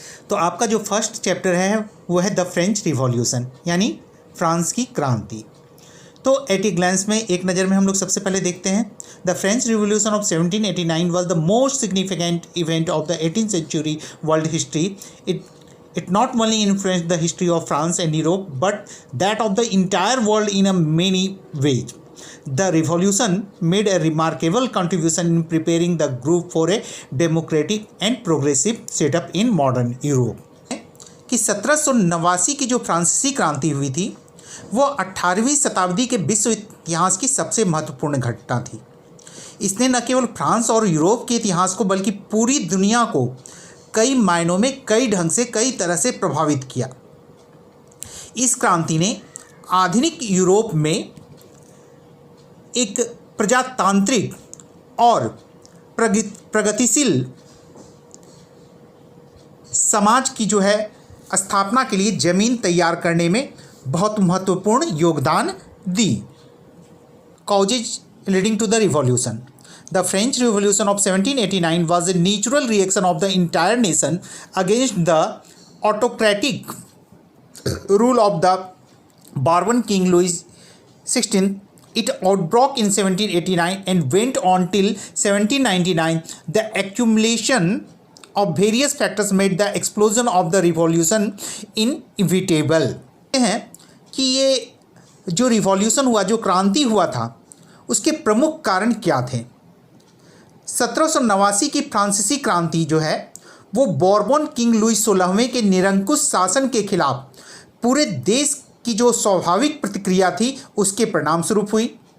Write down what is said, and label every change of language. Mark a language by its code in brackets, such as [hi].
[hi] तो आपका जो फर्स्ट चैप्टर है वो है द फ्रेंच रिवॉल्यूशन, यानी फ्रांस की क्रांति। [en] तो at a glance [hi] में एक नज़र में हम लोग सबसे पहले देखते हैं [en] The French revolution of 1789 was the most significant event of the 18th century world history. It not only influenced the history of France and Europe, but that of the entire world in a many ways. The revolution made a remarkable contribution in preparing the group for a democratic and progressive setup in modern Europe. [hi] कि 1789 की जो फ्रांसीसी क्रांति हुई थी वो 18वीं शताब्दी के विश्व इतिहास की सबसे महत्वपूर्ण घटना थी। इसने न केवल फ्रांस और यूरोप के इतिहास को बल्कि पूरी दुनिया को कई मायनों में कई ढंग से कई तरह से प्रभावित किया। इस क्रांति ने आधुनिक यूरोप में एक प्रजातांत्रिक और प्रगतिशील समाज की जो है स्थापना के लिए जमीन तैयार करने में बहुत महत्वपूर्ण योगदान दी। [en] Causes leading to the revolution. The French Revolution of 1789 was a natural reaction of the entire nation against the autocratic rule of the Bourbon King Louis XVI. It outbroke in 1789 and went on till 1799. The accumulation of various factors made the explosion of the revolution inevitable. [hi] हैं कि ये जो revolution हुआ, जो क्रांति हुआ था, उसके प्रमुख कारण क्या थे। 1789 की फ्रांसीसी क्रांति जो है वो बॉर्बन किंग लुई 16वें के निरंकुश शासन के खिलाफ पूरे देश की जो स्वाभाविक प्रतिक्रिया थी उसके परिणाम स्वरूप हुई।